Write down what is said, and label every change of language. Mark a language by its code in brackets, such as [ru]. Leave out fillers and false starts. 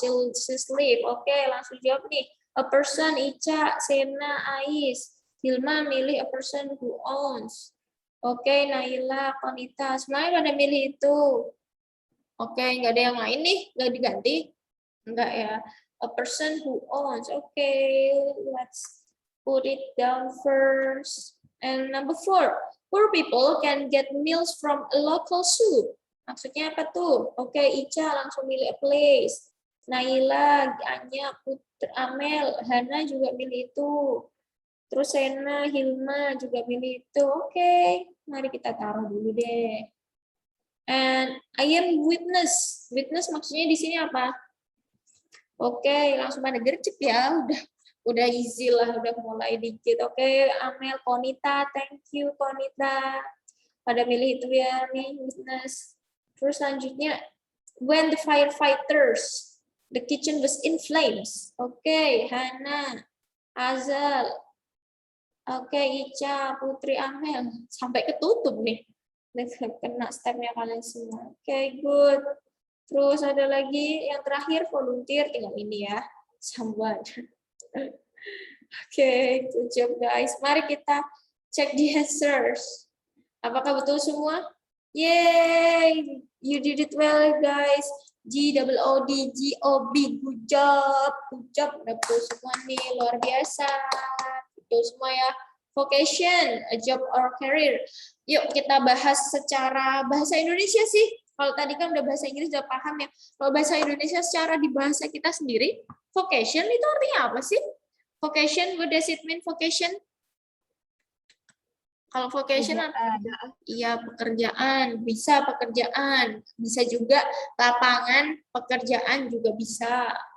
[en] She's live. [id] Oke, langsung jawab nih. A person, Ica, Sena, Ais. Hilma milih [en] a person who owns. [id] Oke, Naila, Konita, semuanya pada milih itu. Oke, nggak ada yang lain nih, nggak diganti? Nggak ya. [en] A person who owns. Oke, let's put it down first. And number 4, poor people can get meals from a local soup. [id] Maksudnya apa tuh? Oke, Ica langsung milih [en] a place. [id] Naila, Anya, Putri, Amel, Hana juga milih itu. Terus Sena, Hilma juga milih itu. Oke, mari kita taruh dulu deh. [en] And I am witness. [id] Witness maksudnya di sini apa? Oke, langsung pada gercep ya. Udah easy lah, udah mulai dikit. Oke, Amel, Konita, [en] thank you Konita. [id] Pada milih itu ya nih, witness. Terus selanjutnya, [en] when the firefighters, the kitchen was in flames. [id] Oke, Hana, Azal. Oke, Ica, Putri, Amel. Sampai ketutup nih. Kena stepnya kalian semua. Oke, good. Terus ada lagi yang terakhir, volunteer. Tinggal ini ya. Someone. [en] Oke, good job guys. [id] Mari kita cek [en] the answers. [id] Apakah betul semua? [en] Yay! You did it well guys. GOOD, good job. [id] Udah betul semua nih, luar biasa. Betul semua ya. [en] Vocation, a job or career. [id] Yuk kita bahas secara bahasa Indonesia sih. Kalau tadi kan udah bahasa Inggris udah paham ya. Kalau bahasa Indonesia secara di bahasa kita sendiri, vocation itu artinya apa sih? [en] Vocation, what does it mean vocation? [id] Kalau vocation, iya pekerjaan, bisa pekerjaan, bisa juga lapangan pekerjaan juga bisa.